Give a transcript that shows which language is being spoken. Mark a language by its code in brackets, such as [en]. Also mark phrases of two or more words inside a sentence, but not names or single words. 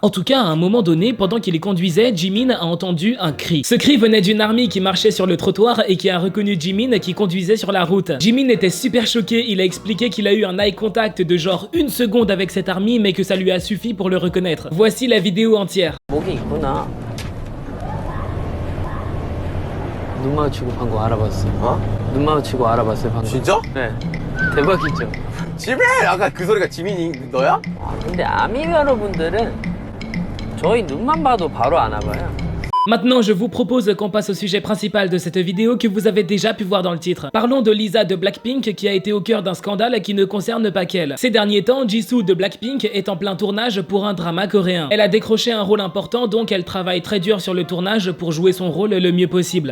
[fr] En tout cas, à un moment donné, pendant qu'il les conduisait, Jimin a entendu un cri. Ce cri venait d'une army qui marchait sur le trottoir et qui a reconnu Jimin qui conduisait sur la route. Jimin était super choqué, il a expliqué qu'il a eu un [en] eye contact [fr] de genre 1 seconde avec cette army mais que ça lui a suffi pour le reconnaître. Voici la vidéo entière. [ko] 목이 있구나. 눈 마주치고 방금 알아봤어요. 어? 눈 마주치고 알아봤어요 방금. 진짜? 네. 대박이죠. 지민! 아까 그 소리가 지민이 너야? 근데 아미 여러분들은 저희 눈만 봐도 바로 아나 봐요. [fr] Maintenant, je vous propose qu'on passe au sujet principal de cette vidéo que vous avez déjà pu voir dans le titre. Parlons de Lisa de Blackpink qui a été au cœur d'un scandale qui ne concerne pas qu'elle. Ces derniers temps, Jisoo de Blackpink est en plein tournage pour un drama coréen. Elle a décroché un rôle important, donc elle travaille très dur sur le tournage pour jouer son rôle le mieux possible.